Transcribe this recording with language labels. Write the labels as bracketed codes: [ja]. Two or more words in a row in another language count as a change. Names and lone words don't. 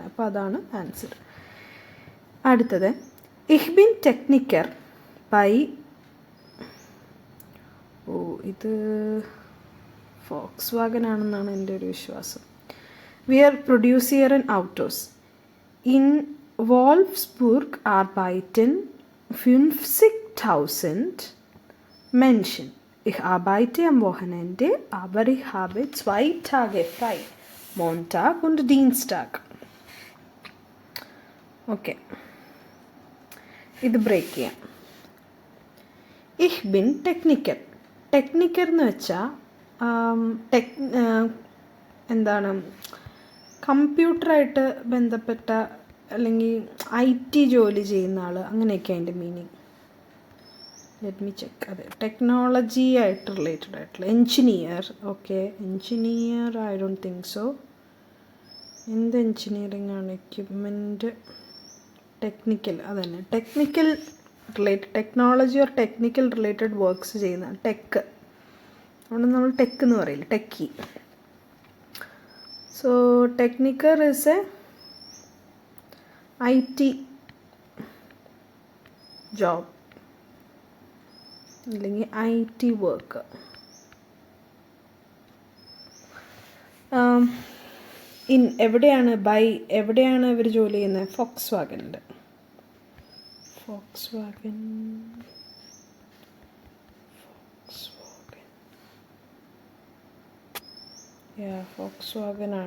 [ml] അപ്പോൾ അതാണ് ആൻസർ. അടുത്തത് [de] Ich bin Techniker bei, [ml] ഇത് ഫോക്സ് വാഗൻ ആണെന്നാണ് എൻ്റെ ഒരു വിശ്വാസം. [de] Wir produzieren hier Autos. In Wolfsburg arbeiten 50.000 Menschen. Ich arbeite am Wochenende, aber ich habe 2 Tage frei, Montag und Dienstag. [ml] Okay. ഇത് ബ്രേക്ക് ചെയ്യാം. [de] Ich bin Techniker. [ml] ടെക്നിക്കർ എന്ന് വെച്ചാൽ എന്താണ്, കമ്പ്യൂട്ടറായിട്ട് ബന്ധപ്പെട്ട അല്ലെങ്കിൽ IT ജോലി ചെയ്യുന്ന ആൾ, അങ്ങനെയൊക്കെ അതിൻ്റെ മീനിങ്. [en] Let me check. [ml] അതെ, ടെക്നോളജി ആയിട്ട് റിലേറ്റഡ് ആയിട്ടുള്ള എൻജിനീയർ. ഓക്കെ, എൻജിനീയർ [en] I don't think so. [ml] എന്ത് എൻജിനീയറിംഗ് ആണ്? എക്യുപ്മെൻറ്റ്, ടെക്നിക്കൽ, അതന്നെ [en] technical related, technology or technical related works [ml] ചെയ്യുന്ന ടെക്ക്. അതുകൊണ്ട് നമ്മൾ ടെക്ക് എന്ന് പറയില്ല, ടെക്കി. [en] So Techniker is a IT job അല്ലെങ്കിൽ IT work. [ml] എവിടെയാണ് എവിടെയാണ് ഇവർ ജോലി ചെയ്യുന്നത്? ഫോക്സ് വാഗനിൽ. ഫോക്സ് വാഗൻ ഫോക്സ് വാഗൻ ആണ്.